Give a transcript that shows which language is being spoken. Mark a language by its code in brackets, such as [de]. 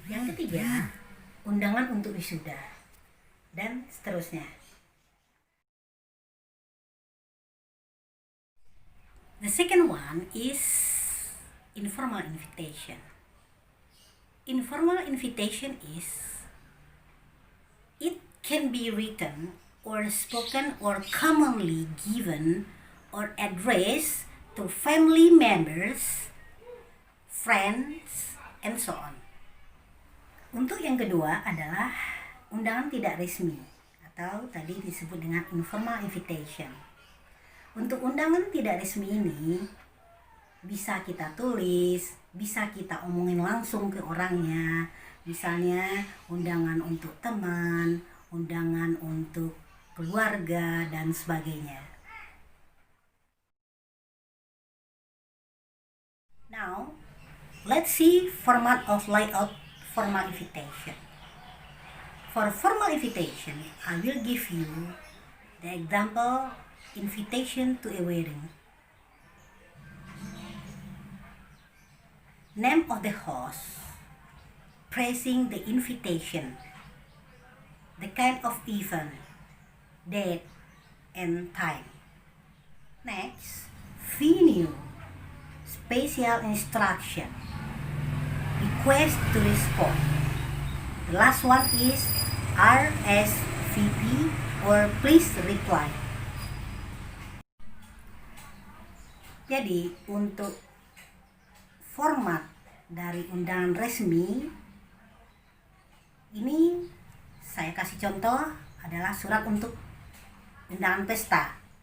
[id] Yang ketiga, undangan untuk wisuda dan seterusnya. [en] The second one is informal invitation. Informal invitation is it can be written or spoken or commonly given or addressed to family members, friends, and so on. [id] Untuk yang kedua adalah undangan tidak resmi atau tadi disebut dengan informal invitation. Untuk undangan tidak resmi ini bisa kita tulis, bisa kita omongin langsung ke orangnya. Misalnya undangan untuk teman, undangan untuk keluarga, dan sebagainya. [en] Now, let's see format of layout formal invitation. For formal invitation, I will give you the example invitation to a wedding. Name of the host, praising the invitation, the kind of event, date, and time. Next, venue, special instruction, request to respond. The last one is RSVP or please reply. [id] Jadi untuk format dari undangan resmi ini saya kasih contoh adalah surat untuk undangan pesta.